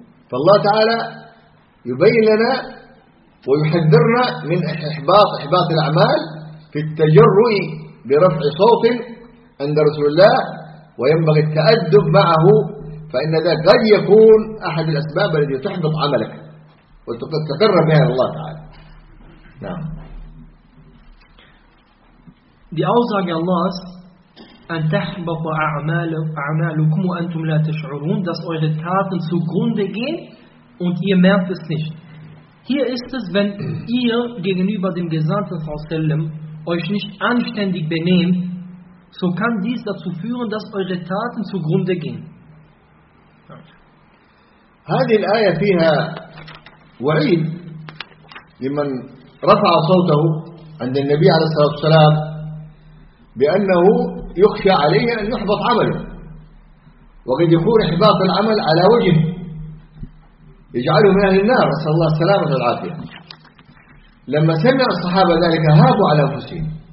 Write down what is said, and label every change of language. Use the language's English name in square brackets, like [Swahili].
[Arabic] فالله تعالى يبين لنا ويحذرنا من إحباط الأعمال في التجرؤ برفع صوت عند رسول الله وينبغي التأدب معه فإن ذا قد يكون أحد الأسباب التي تحبط عملك وتقرب بها الله تعالى نعم بأوزاق الله أن تحبط أعمالكم وأنتم لا تشعرون [German] dass eure Taten zugrunde gehen und ihr merkt es nicht. Hier ist es, wenn ihr gegenüber dem Gesandten Sallam euch nicht anständig benehmt, so kann dies dazu führen, dass eure Taten zugrunde gehen. [Arabic] هذه الآية فيها وعيد لمن رفع صوته عند النبي عليه الصلاة والسلام بأنه يخشى عليه أن يحبط عمله وقد يكون إحباط العمل على وجهه يجعله من أهل النار صلى الله عليه وسلم والعافية لما سمع الصحابة ذلك هابوا على أنفسهم